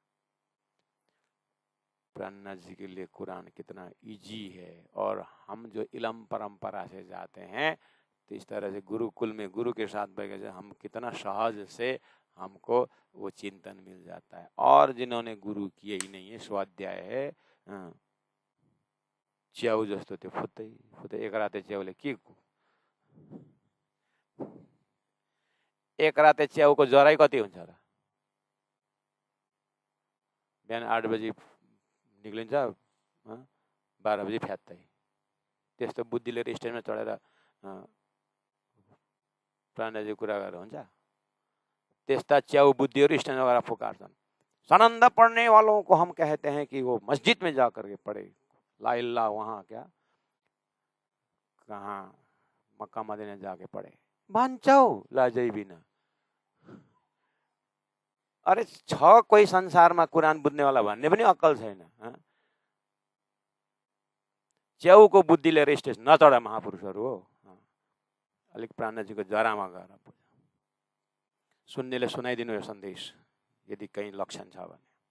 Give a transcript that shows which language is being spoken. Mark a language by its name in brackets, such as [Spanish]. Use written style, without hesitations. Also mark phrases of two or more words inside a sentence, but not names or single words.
[Hindi] प्राणनाथ जी के लिए कुरान कितना इजी है। और हम जो इलम परंपरा से जाते हैं तो इस तरह से गुरुकुल में गुरु के साथ बैठे हम कितना सहज से हमको वो चिंतन मिल जाता है। और जिन्होंने गुरु किए ही नहीं है, स्वाध्याय है, [Nepali] च्याउ जस्तो त्यो फुत्तै फुत्तै एक राते च्याउले के, एक राते च्याउको जराई कति हुन्छ र? बिहान 8 बजी निक्लिन्छ, 12 बजी फ्यात्तै। त्यस्तो बुद्धि लिएर स्टेजमा चढेर प्राणनाथजी कुरा गरेर हुन्छ? त्यस्ता च्याउ बुद्धिहरू स्टेजमा गएर फुकार्छन्। [Hindi] सनन्द पढ़ने वालों को हम कहते हैं कि वो मस्जिद में जाकर के पढ़े, [Arabic] لا إله [Hindi] वहां क्या कहाँ मक्का मदीना जाके पढ़े, [Nepali] भन्छौ लाजै बिना। अरे छ कोही संसारमा कुरान बुझ्नेवाला भन्ने पनि अक्कल छैन। च्याउको बुद्धि लिएर स्टेज नचढा महापुरुषहरू हो। अलिक प्राणनाथजीको जरामा गएर सुन्नेले सुनाइदिनु यो सन्देश यदि कहीँ लक्षण छ भने।